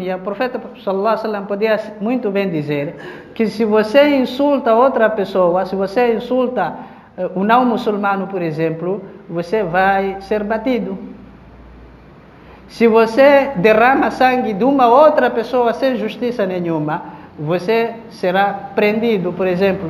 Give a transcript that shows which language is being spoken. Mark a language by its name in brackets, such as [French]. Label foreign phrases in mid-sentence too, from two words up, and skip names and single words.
[Portuguese] O profeta [Arabic] صلى الله عليه وسلم [Portuguese] podia muito bem dizer que se você insulta outra pessoa, se você insulta um não muçulmano, por exemplo, você vai ser batido. Se você derrama sangue de uma outra pessoa sem justiça nenhuma, você será prendido, por exemplo.